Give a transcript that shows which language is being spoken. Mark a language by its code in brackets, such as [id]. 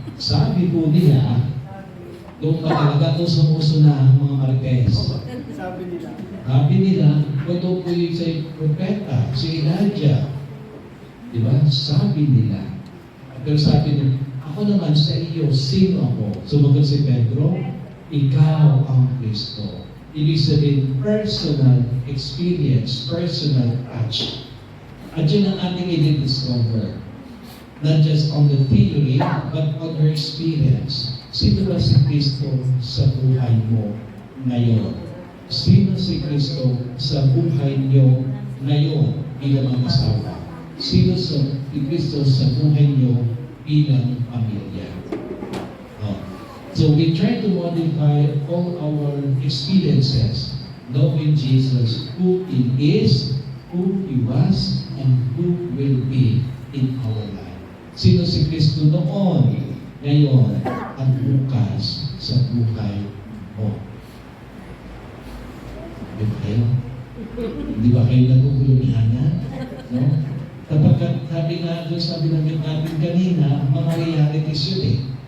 [tl] Sabi po nila, doon pa talaga ito sumuso na ang mga Marites. Sabi nila, ito po yung sa propeta, si Elijah. Diba? Sabi nila. Pero sabi nila, ako naman sa iyo, sino ako? Sumagot si Pedro, ikaw ang Kristo. Ibig sabihin, [en] personal experience, personal touch. [tl] At yun ang ating i-discover. [en] Not just on the theory, but on her experience. [tl] Sino ba si Kristo sa buhay mo ngayon? Sino si Kristo sa buhay niyo ngayon bilang mga asawa? Sino si Kristo sa buhay niyo bilang pamilya? [en] So we try to modify all our experiences, knowing Jesus, who He is, who He was, and who will be in our life. [tl] Sino si Kristo noon, ngayon, at bukas sa buhay mo. Di ba kayo? Hindi ba kayo naguguluhan? No? Kapag sabi nga doon sa binanggit natin kanina, mga realities yun eh.